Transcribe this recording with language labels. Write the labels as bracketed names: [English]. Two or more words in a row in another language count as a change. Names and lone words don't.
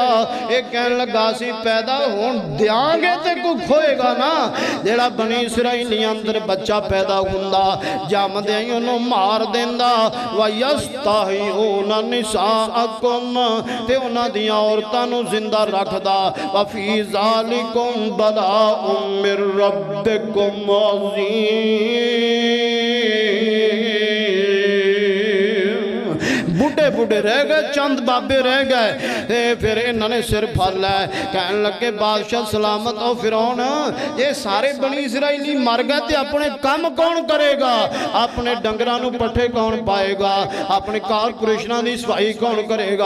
[Punjabi] ایہ کہن لگا سی پیدا ہوݨ دیانگے تے کچھ ہوئےگا نا. جیہڑا بنی اسرائیل اندر بچہ پیدا ہوندا جمدے ہی اوہنوں مار دیندا. [Arabic] ويستحيون نساءكم, [Punjabi] تے اوہناں دیاں عورتاں نوں زندہ رکھدا. [Arabic] وفي ذلكم بلاء من ربكم عظيم. [Punjabi] بڈھے بڈھے رہ گئے، چند بابے رہ گئے، فیر انہاں نے سر پھڑ لیا. کہن لگے بادشاہ سلامت ہو فرعون، یہ سارے بنی اسرائیلی مر گئے تو اپنے کام کون کرے گا? اپنے ڈنگراں نوں پٹھے کون پائے گا؟ اپنے کارپوریشناں دی صفائی کون کرے گا?